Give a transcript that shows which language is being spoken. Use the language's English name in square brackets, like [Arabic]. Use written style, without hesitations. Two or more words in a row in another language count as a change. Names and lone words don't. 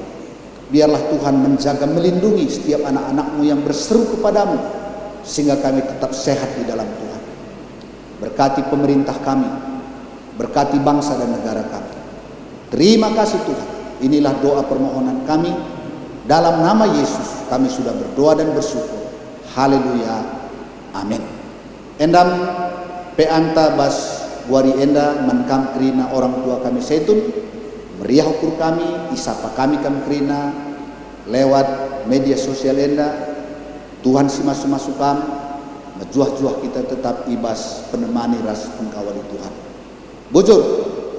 [Indonesian] Biarlah Tuhan menjaga, melindungi setiap anak-anak-Mu yang berseru kepadamu, sehingga kami tetap sehat di dalam Tuhan. Berkati pemerintah kami, berkati bangsa dan negara kami. Terima kasih Tuhan. Inilah doa permohonan kami. Dalam nama Yesus kami sudah berdoa dan bersyukur. Haleluya. Amin. [Batak Karo] Endam peanta bas wari enda menkam kerina orang tua kami Zaitun, meriah ukur kami, isapa kami kam kerina lewat media sosial enda. Tuhan si masuk kami, majuah-juah kita tetap ibas penemani ras pengkawali Tuhan. Bujur